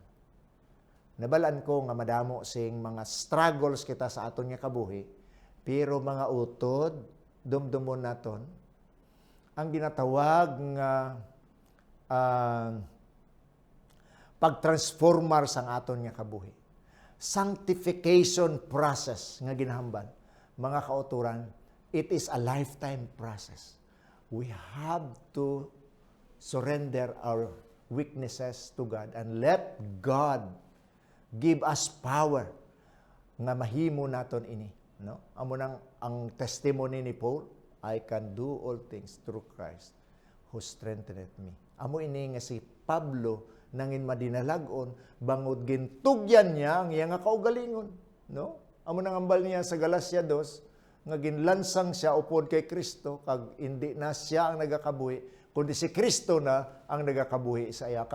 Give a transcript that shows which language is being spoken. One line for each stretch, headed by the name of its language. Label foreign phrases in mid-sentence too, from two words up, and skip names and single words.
Hiligaynon: Nabalaan ko nga madamo sing mga struggles kita sa aton nga kabuhi, pero mga utod, dumdumon naton ang ginatawag nga pagtransformar sang aton nga kabuhi.
English: Sanctification process
Hiligaynon: nga ginahambal. Mga kauturan,
English: it is a lifetime process. We have to surrender our weaknesses to God and let God give us power
Hiligaynon: nga mahimo naton ini, no? Amo nang ang
English: testimony ni Paul, "I can do all things through Christ who strengtheneth me."
Hiligaynon: Amo ini nga si Pablo nangin madinalagon bangod gintugyan niya ang iya nga kaugalingon, no? Amo nang ambal niya sa Galacia 2 nga ginlansang siya upod kay Kristo, kag hindi na siya ang nagakabuhi, kundi si Kristo na ang nagakabuhi sa iya.